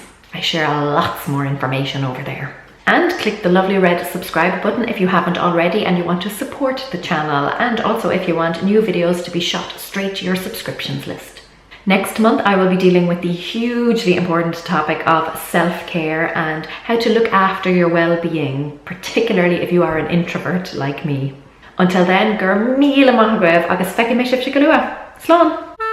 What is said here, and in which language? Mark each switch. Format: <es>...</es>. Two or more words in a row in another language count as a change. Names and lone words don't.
<en>I share lots more information over there. And click the lovely red subscribe button if you haven't already and you want to support the channel, and also if you want new videos to be shot straight to your subscriptions list. Next month I will be dealing with the hugely important topic of self-care and how to look after your well-being, particularly if you are an introvert like me. Until then,</en> <ga>gur míle maith agaibh agus feiceadh mé sibh go luath. Slán!</ga>